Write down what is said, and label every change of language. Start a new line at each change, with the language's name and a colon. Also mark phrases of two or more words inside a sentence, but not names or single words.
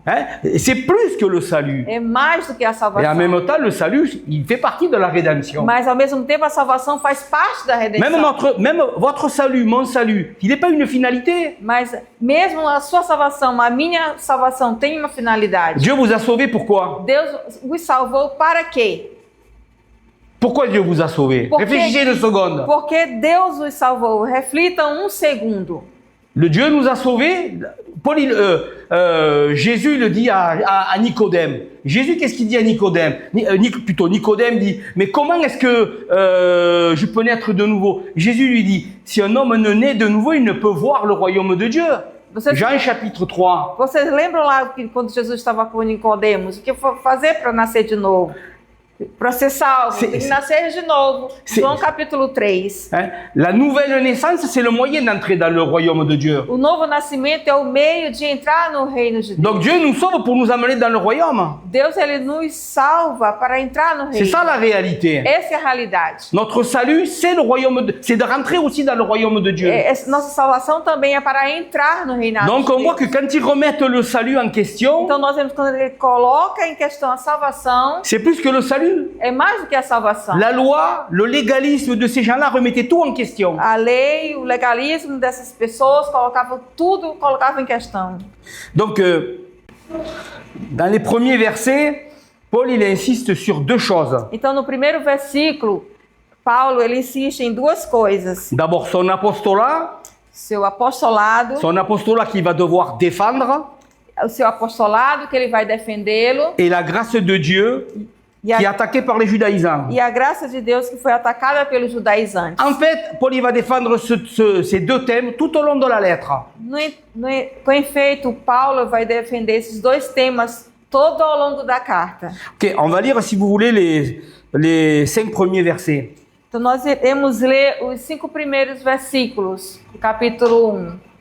French: Hein? C'est plus que le salut.
Portuguese: É mais do que a salvação.
French: Et en même temps, le salut, il fait partie de la rédemption.
Portuguese: Mas ao mesmo tempo a salvação faz parte da redenção.
French: Même votre salut, mon salut, il n'est pas une finalité.
Portuguese: Mas mesmo a sua salvação, a minha salvação tem uma finalidade.
French: Dieu vous a sauvé pourquoi?
Portuguese: Deus os salvou para quê?
French: Pourquoi Dieu vous a sauvé? Réfléchissez une seconde.
Portuguese: Porque Deus os salvou. Reflita um segundo.
French: Le Dieu nous a sauvés. Jésus le dit à Nicodème. Jésus, qu'est-ce qu'il dit à Nicodème? Nicodème dit, mais comment est-ce que je peux naître de nouveau? Jésus lui dit, si un homme ne naît de nouveau, il ne peut voir le royaume de Dieu. Jean chapitre 3.
Portuguese: Vocês lembram lá que quando Jesus estava com Nicodemos, o que fazer para nascer de novo? Para ser salvo, tem que nascer de novo. João capítulo 3.
French: Hein? La nouvelle naissance, c'est le moyen d'entrer dans le royaume de Dieu.
Portuguese: O novo nascimento é o meio de entrar no reino de Deus.
French: Donc Dieu nous sauve pour nous amener dans le royaume.
Portuguese: Deus, ele nos salva para entrar no reino.
French: C'est ça la réalité.
Portuguese: Essa é a realidade.
French: Notre salut, c'est le royaume c'est de rentrer aussi dans le royaume de Dieu.
Portuguese: Nossa salvação também é para entrar no reinado
French: Donc
Portuguese: de
French: on
Portuguese: Deus.
French: voit que quand ils remettent le salut en question,
Portuguese: Então nós vemos quando ele coloca em questão a salvação,
French: c'est plus que le salut, salut,
Portuguese: é mais do que a salvação.
French: la loi, le légalisme de ces gens-là remettait tout en question.
Portuguese: A lei, o legalismo dessas pessoas colocavam em questão.
French: Donc, dans les premiers versets, Paul il insiste sur deux choses.
Portuguese: Então, no primeiro versículo, Paulo ele insiste em duas coisas:
French: D'abord, son apostolat son apostolat qu'il va devoir défendre,
Portuguese: o seu apostolado que ele vai defendê-lo,
French: et la grâce de Dieu
Portuguese: e
French: qui est
Portuguese: a,
French: attaquée par les judaïsants.
Portuguese: e a graça de Deus que foi atacada pelos judaizantes.
French: En fait, Paul il va défendre ces deux thèmes tout au long de la lettre.
Portuguese: Com efeito, Paulo vai defender esses dois temas todo ao longo da carta.
French: Ok, on va lire, si vous voulez, les 5 premiers versets.
Portuguese: Então, nós iremos ler os 5 primeiros versículos do capítulo 1.